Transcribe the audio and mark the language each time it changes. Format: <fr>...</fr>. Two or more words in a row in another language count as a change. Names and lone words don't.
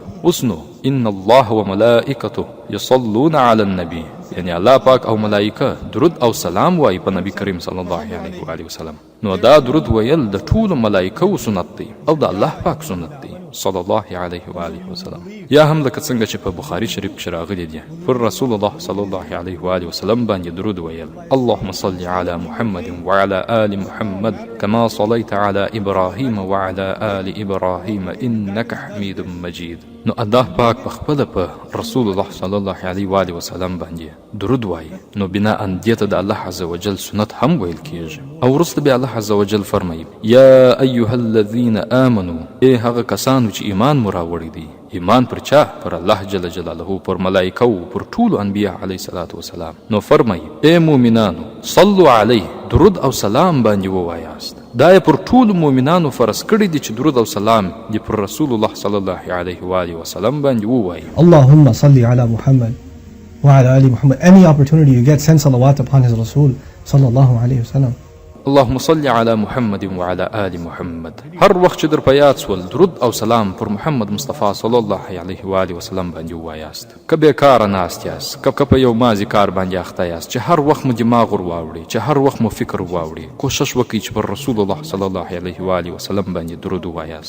<ps>اوس نو</ps> <ar>ان الله و ملائکته یصلون علی النبی،</ar> <ps>یعنی الله پاک او ملائکه درود او سلام وایي په نبی کریم</ps> <ar>صلی الله علیه و آله وسلم.</ar> <ps>نو دا درود ویل د ټولو ملائکو سنت دی او د الله پاک سنت دی</ps> <ar>صلی الله علیه و آله وسلم.</ar> <ps>یا هم لکه څنګه چې په بخاری شریف کې راغلی دی، پر رسول الله</ps> <ar>صلی الله علیه و آله وسلم</ar> <ps>باندې درود ویل،</ps> <ar>اللهم صل علی محمد وعلى آل محمد كما صليت على ابراهیم وعلى آل ابراهیم انك حمید مجید.</ar> <ps>نو الله پاک په خپل په رسول الله</ps> <ar>صلی الله علیه و آله وسلم</ar> <ps>باندې درود وایي. نو بنا ان دې ته د الله عز وجل سنت هم ویل کیږي. او وروسته بیا الله عز وجل فرمایي</ps> <ar>یا ایها الذین آمنوا،</ar> <ps>ای هغه کسانو چې ایمان مو راوړی دی. ایمان پر چا؟ پر الله جل جلاله، پر ملائکو، پر ټولو انبیاء</ps> <ar>علیه الصلاة والسلام.</ar> <ps>نو فرمایي ای مؤمنانو</ps> <ar>صلوا علیه،</ar> <ps>درود او سلام باندې ووایاست. دا یې پر ټولو مؤمنانو فرض کړی دی چې درود او سلام دې پر رسول الله</ps> <ar>صلی الله علیه و آله وسلم</ar> <ps>باندې ووایي.</ps> <ar>اللهم صل علی محمد وعلى آل محمد.</ar> <en>Any opportunity you get, send salawat upon his Rasul</en> <ar>صلى الله عليه وسلم. اللهم صل علی محمد وعلى آل محمد.</ar> <ps>هر وخت چې در په یاد سول درود او سلام پر محمد مصطفی</ps> <ar>صلی الله علیه و آله وسلم</ar> <ps>باندې ووایاست. که بیکاره ناست یاست، که په یو مازی کار باندې اخته یاست چې هر وخت مو دماغ ور واوړي، چې هر وخت مو فکر واوړي، کوشش وکړئ چې پر رسول الله</ps> <ar>صلی الله علیه و آله وسلم</ar> <ps>باندې درود ووایاست.</ps>